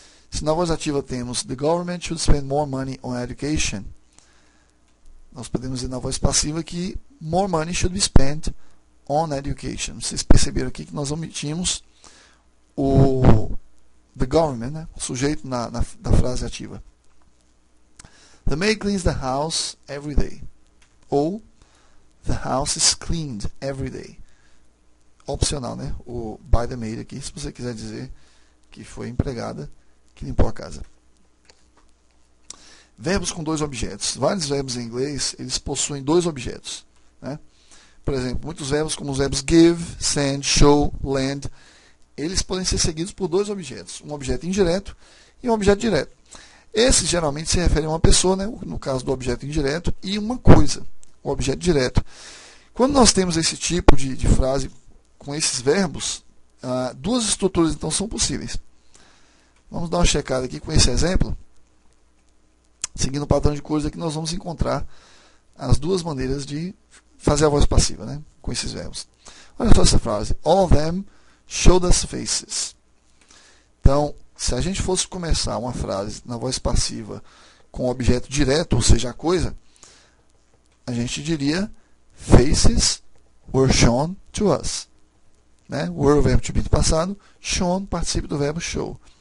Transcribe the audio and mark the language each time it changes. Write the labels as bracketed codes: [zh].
[pt] Se na voz ativa temos [en] The government should spend more money on education, [pt] nós podemos dizer na voz passiva que [en] more money should be spent on education. [pt] Vocês perceberam aqui que nós omitimos o [en] the government, [pt] né? O sujeito da frase ativa. [en] The maid cleans the house every day. Ou the house is cleaned every day. [pt] Opcional, né? O [en] by the maid [pt] aqui, se você quiser dizer que foi empregada que limpou a casa. Verbos com dois objetos. Vários verbos em inglês, eles possuem dois objetos, né? Por exemplo, muitos verbos como os verbos give, send, show, lend, eles podem ser seguidos por dois objetos, um objeto indireto e um objeto direto. Esses geralmente se referem a uma pessoa, né? No caso do objeto indireto, e uma coisa, o objeto direto. Quando nós temos esse tipo de frase com esses verbos, duas estruturas então são possíveis. Vamos dar uma checada aqui com esse exemplo. Seguindo o padrão de cores aqui, nós vamos encontrar as duas maneiras de fazer a voz passiva, né, com esses verbos. Olha só essa frase. [en] All of them showed us faces. [pt] Então, se a gente fosse começar uma frase na voz passiva com objeto direto, ou seja, a coisa, a gente diria [en] faces were shown to us. [pt] Né? Were o verbo to be do passado, shown, participio do verbo show.